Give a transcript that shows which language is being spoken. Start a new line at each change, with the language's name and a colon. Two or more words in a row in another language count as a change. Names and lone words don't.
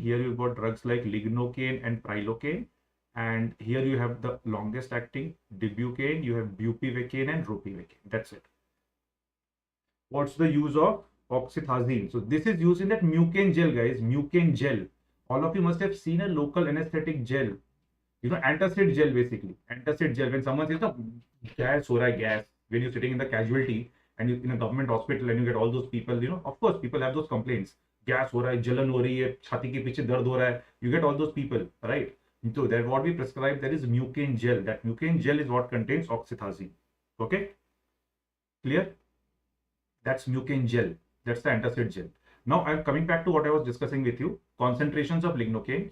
English: Here you've got drugs like lignocaine and prilocaine. And here you have the longest acting dibucaine, you have bupivacaine and ropivacaine. That's it. What's the use of oxythazine? So this is used in that mucain gel, guys. Mucain gel. All of you must have seen a local anesthetic gel. Antacid gel basically. Antacid gel. When someone says, no, gas,
Hindi: हो रहा है,
English: gas. When you're sitting in the casualty and you in a government hospital and you get all those people, of course, people have those complaints.
Hindi: गैस हो रहा है, जलन हो रही है, छाती के पीछे दर्द हो रहा है.
English: You get all those people, right? So that what we prescribe, there is mucain gel. That mucain gel is what contains oxythazine. Okay, clear? That's mucain gel. That's the antacid gel. Now I'm coming back to what I was discussing with you. Concentrations of lignocaine.